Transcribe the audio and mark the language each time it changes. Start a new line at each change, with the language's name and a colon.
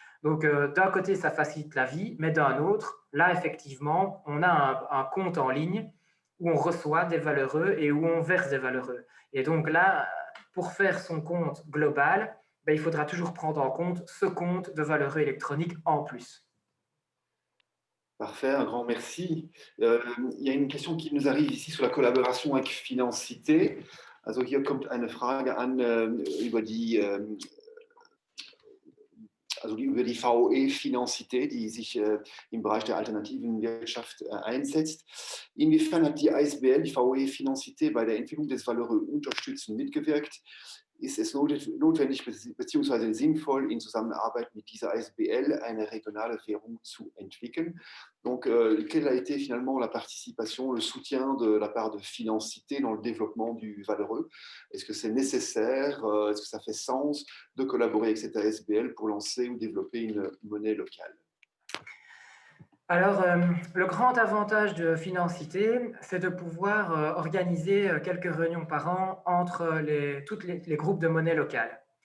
French: Donc, d'un côté, ça facilite la vie, mais d'un autre, là, effectivement, on a un compte en ligne où on reçoit des valeureux et où on verse des valeureux. Et donc là, pour faire son compte global, il faudra toujours prendre en compte ce compte de valeureux électronique en plus. Parfait, un grand merci. Il y a une question qui nous arrive ici sur la collaboration avec Financité.
German: Also hier kommt eine Frage an über die VOE Financité, die sich im Bereich der alternativen Wirtschaft einsetzt. Inwiefern hat die ASBL, die VOE Financité, bei der Entwicklung des valeureux unterstützend mitgewirkt? Ist es notwendig bzw. sinnvoll, in Zusammenarbeit mit dieser ASBL eine regionale Währung zu entwickeln?
French: Donc, quelle a été finalement la participation, le soutien de la part de Financité dans le développement du valeureux? Est-ce que c'est nécessaire? Est-ce que ça fait sens de collaborer avec cette ASBL pour lancer ou développer une monnaie locale? Alors, le grand avantage de Financité, c'est de pouvoir organiser quelques réunions par an entre tous les groupes de monnaie locale.